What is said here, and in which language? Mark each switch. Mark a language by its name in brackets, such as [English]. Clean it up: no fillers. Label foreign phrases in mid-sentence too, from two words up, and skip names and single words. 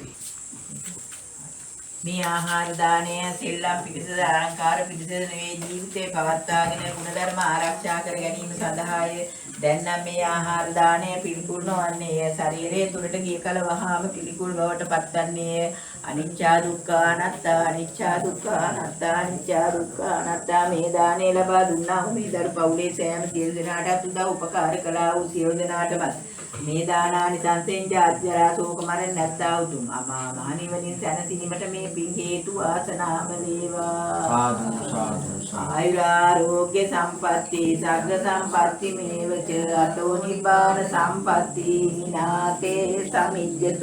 [Sinhala] මේ ආහාර දානය සෙල්ලම් පිටසද අලංකාර පිටසද නෙවෙයි, ජීවිතේ පවත්වාගෙන ගුණධර්ම ආරක්ෂා කර ගැනීම සඳහාය. දැන් නම් මේ ආහාර දානය පිළිකුල් නොවන්නේ ශරීරයේ තුලට ගිය කල වහාම පිළිකුල් බවට පත්වන්නේ [Pali] අනිච්චා දුක්ඛ අනාත්තා, අනිච්චා දුක්ඛ අනාත්තා, අනිච්චා දුක්ඛ අනාත්තා. [Sinhala] මේ දානය ලබා දුන්නා වූ මේ දරු පවුලේ සෑම සියලු දෙනාටත් උදව් උපකාර කළා වූ සියලු දෙනාටම මේ දානානිසංසෙන් ජාත්‍යරා ශෝක මරණ නැත්තා උතුම් අමා මහ නිවනින් සැනසීමට මේ පින් හේතු වාසනාම වේවා. සාදු සාදු. [Pali] ආයුරාෝග්‍ය සම්පatti සග්ග සම්පatti මේවච අතෝ නිබ්බාන සම්පatti විනාතේ සමිජ්ජතු.